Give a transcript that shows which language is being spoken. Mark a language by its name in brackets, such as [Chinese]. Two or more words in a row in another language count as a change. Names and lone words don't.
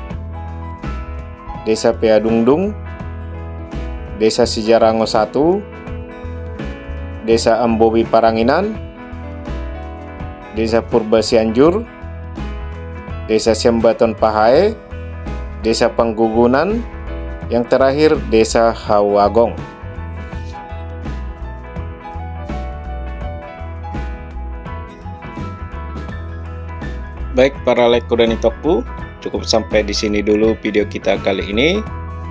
[Indonesian] Desa Peadungdung, Desa Sejarango 1, Desa Ambowi Paranginan, Desa Purba Cianjur, Desa Siambaton Pahae, Desa Panggugunan, yang terakhir Desa Hawagong. Baik para lekku dan itokku, cukup sampai di sini dulu video kita kali ini.